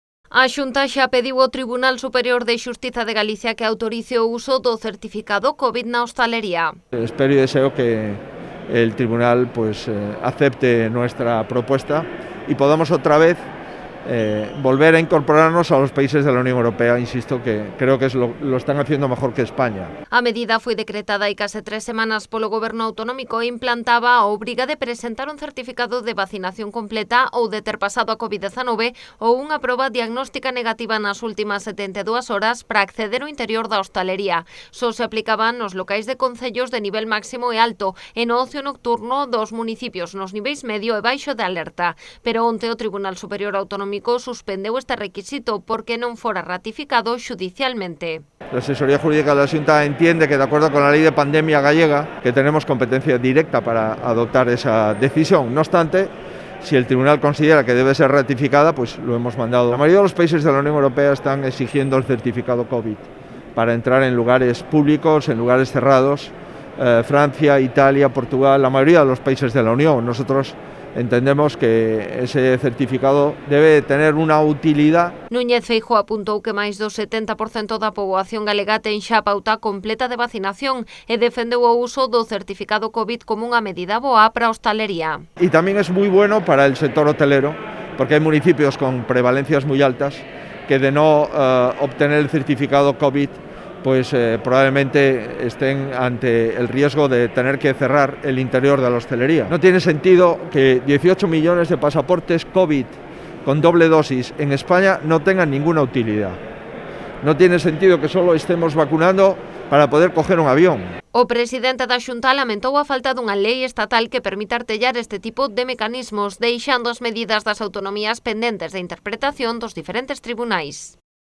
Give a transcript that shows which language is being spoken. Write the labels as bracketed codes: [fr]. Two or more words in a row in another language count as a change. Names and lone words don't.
[gl] A Xunta xa pediu ao Tribunal Superior de Xustiza de Galicia que autorice o uso do certificado COVID na hostalería. [es] Espero y deseo que el tribunal acepte nuestra propuesta y podamos otra vez volver a incorporarnos a los países de la Unión Europea. Insisto que creo que lo están haciendo mejor que España. [gl] A medida foi decretada hai case 3 semanas polo Goberno autonómico e implantaba a obriga de presentar un certificado de vacinación completa ou de ter pasado a COVID-19 ou unha proba diagnóstica negativa nas últimas 72 horas para acceder ao interior da hostalería. Só se aplicaban nos locais de concellos de nivel máximo e alto e no ocio nocturno dos municipios nos niveis medio e baixo de alerta. Pero onte o Tribunal Superior Autonómico suspendeu este requisito porque non fora ratificado xudicialmente. [es] La asesoría jurídica de la Xunta entiende que, de acuerdo con la ley de pandemia gallega, que tenemos competencia directa para adoptar esa decisión. No obstante, si el tribunal considera que debe ser ratificada, pues lo hemos mandado. La mayoría de los países de la Unión Europea están exigiendo el certificado COVID para entrar en lugares públicos, en lugares cerrados. Francia, Italia, Portugal, la mayoría de los países de la Unión. Nosotros entendemos que ese certificado debe tener [gl] unha utilidade. Núñez Feijóo apuntou que máis do 70% da poboación galega ten xa pauta completa de vacinación e defendeu o uso do certificado COVID como unha medida boa para a hostalería. [es] Y también es muy bueno para el sector hotelero, porque hay municipios con prevalencias muy altas que de no obtener el certificado COVID probablemente estén ante el riesgo de tener que cerrar el interior de la hostelería. No tiene sentido que 18 millones de pasaportes COVID con doble dosis en España no tengan ninguna utilidad. No tiene sentido que solo estemos vacunando para poder coger un avión. [gl] O presidente da Xunta lamentou a falta dunha lei estatal que permita artellar este tipo de mecanismos, deixando as medidas das autonomías pendentes de interpretación dos diferentes tribunais.